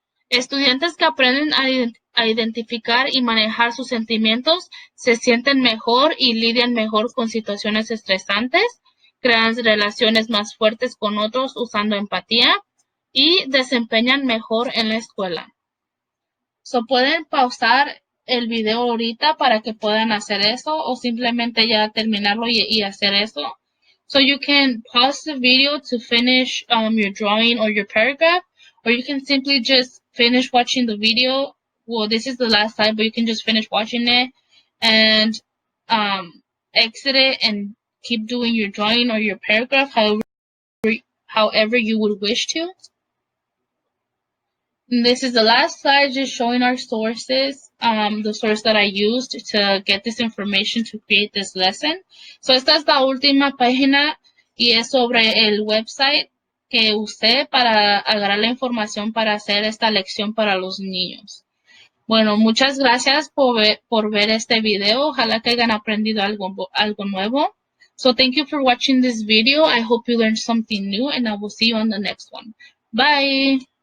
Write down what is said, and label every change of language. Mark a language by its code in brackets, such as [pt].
[es] Estudiantes que aprenden a identificar y manejar sus sentimientos se sienten mejor y lidian mejor con situaciones estresantes, crean relaciones más fuertes con otros usando empatía y desempeñan mejor en la escuela. So, pueden pausar el video ahorita para que puedan hacer eso, o simplemente ya terminarlo y hacer eso. [en] So you can pause the video to finish your drawing or your paragraph, or you can simply just finish watching the video. Well, this is the last slide, but you can just finish watching it and exit it and keep doing your drawing or your paragraph however you would wish to. And this is the last slide, just showing our sources, the source that I used to get this information to create this lesson. [es] So esta es la última página y es sobre el website que usé para agarrar la información para hacer esta lección para los niños. Bueno, muchas gracias por ver este video. Ojalá que hayan aprendido algo nuevo. [en] So thank you for watching this video. I hope you learned something new, and I will see you on the next one. Bye.